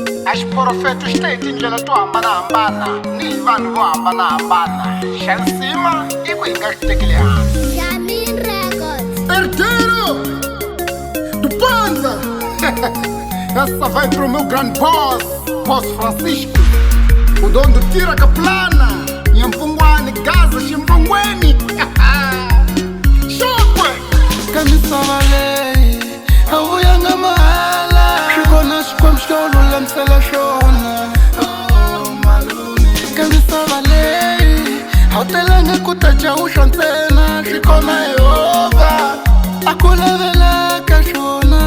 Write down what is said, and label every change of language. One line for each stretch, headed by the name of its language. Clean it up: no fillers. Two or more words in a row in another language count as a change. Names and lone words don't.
Tsonga: Xiprofeto xi te hi tindlela to hambanahambana ni hi vanhu vo hambanahambana. Xa nsima i ku hi nga xi tekeli hansi. Jamin Records.
Portuguese: Herdeiro do Panza. Essa vai pro meu grande boss, Boss Francisco. O dono do Tira Caplana, Nyampungwani, Gaza, Ximpongweni.
Tsonga: Xokwe! Kamisava leyi a vuyanga mahala, xikona xikwembu xi lulamisela xona. Kamisava leyi a wu telanga ku ta jawuxa ntsena, xikona Yehova a ku lavelaka xona.